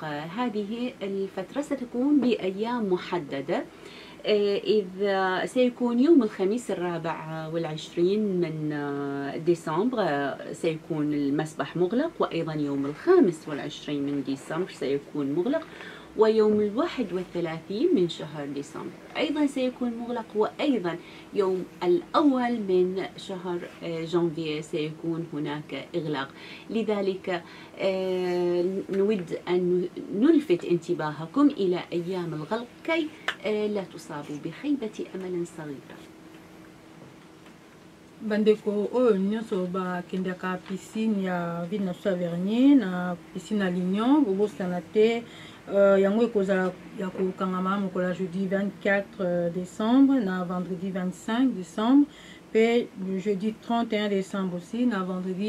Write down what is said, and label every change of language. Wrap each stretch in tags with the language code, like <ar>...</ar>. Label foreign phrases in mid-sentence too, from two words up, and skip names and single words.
<ar>هذه الفترة ستكون بأيام محددة، إذا سيكون يوم الخميس 24 من ديسمبر سيكون المسبح مغلق، وأيضا يوم 25 من ديسمبر سيكون مغلق، ويوم 31 من شهر ديسمبر أيضا سيكون مغلق، وأيضا يوم الأول من شهر جانفي سيكون هناك إغلاق. لذلك نود أن نلفت انتباهكم إلى أيام الغلق كي لا تصابوا بخيبة أمل صغيرة.</ar> <ln>bandeko oyo nyonso bakendaka piscine ya ville na biso ya Vernier na piscine ya Lignon bobosana te yango ekozala ya kokangama mokolo</ln> <fr>jeudi 24 décembre</fr> <ln>na</ln> <fr>vendredi 25 décembre</fr> <ln>pe</ln> <fr>le jeudi 31 décembre aussi</fr> <ln>na vendredi</ln>